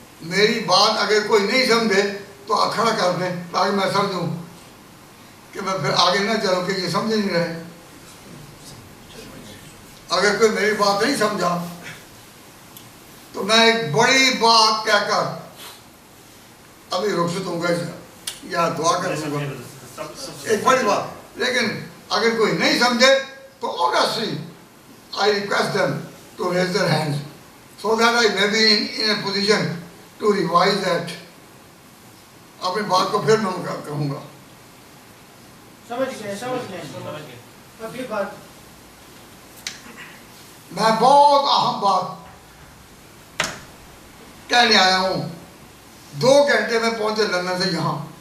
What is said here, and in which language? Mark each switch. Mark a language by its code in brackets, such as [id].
[ur] میری بات اگر کوئی نہیں سمجھے تو اکھڑا کر دیں تاکہ میں سمجھوں کہ میں پھر آگے نہ چلوں کہ یہ سمجھ نہیں رہے. اگر کوئی میری بات نہیں سمجھا تو میں ایک بڑی بات کہہ کر ابھی رخصت ہوں گا یا دعا کروں گا. ایک بڑی بات. لیکن اگر کوئی نہیں سمجھے تو [en] obviously I request them to raise their hands so that I may be in a position to revise that. [ur] اپنی بات کو پھر میں کہوں گا. سمجھ گئے. ابھی بات میں بہت اہم بات کہنے آیا ہوں. 2 گھنٹے میں پہنچے لندن سے یہاں.